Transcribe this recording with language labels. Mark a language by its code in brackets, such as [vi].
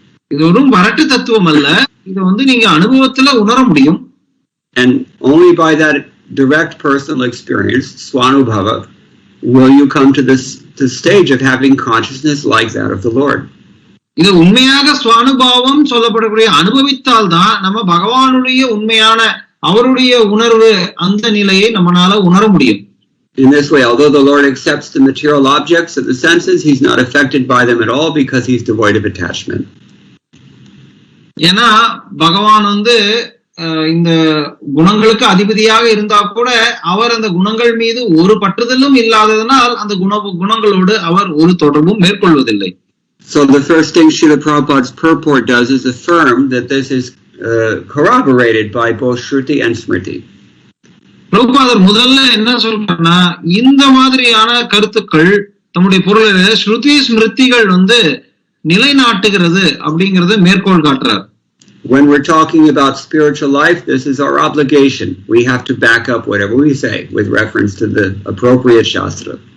[ta] இது ஒரு வரட்டு தத்துவம் அல்ல, இது நீங்க அனுபவத்துல உணர முடியும். [en] And only by that direct personal experience, swanubhava, will you come to this stage of having consciousness like that of the Lord. [ta] இது உண்மையாக ஸ்வானுபாவம் சொல்லப்படக்கூடிய அனுபவித்தால் தான் நம்ம பகவானுடைய உண்மையான அவருடைய உணர்வு அந்த நிலையை நம்மளால உணர முடியும். [en] In this way, although the Lord accepts the material objects of the senses, he's not affected by them at all because he's devoid of attachment. [ta] ஏன்னா பகவான் இந்த குணங்களுக்கு அதிபதியாக இருந்தா கூட அவர் அந்த குணங்கள் மீது ஒரு பற்றுதலும் இல்லாததனால் அந்த குணங்களோடு அவர் ஒரு தொடர்பும் மேற்கொள்வதில்லை. [en] So the first thing Srila Prabhupada's purport does is affirm that this is corroborated by both Shruti and Smriti. [ta] பிரபுபாதர் முதல்ல என்ன சொல்றாருன்னா, இந்த மாதிரியான கருத்துக்கள் தம்முடைய பொருளில ஸ்ருதி ஸ்மிருதிகள் நிலைநாட்டுகிறது அப்படிங்கறத மேற்கோள் காட்டுறார். [en] When we're talking about spiritual life, this is our obligation. We have to back up whatever we say with reference to the appropriate shastra.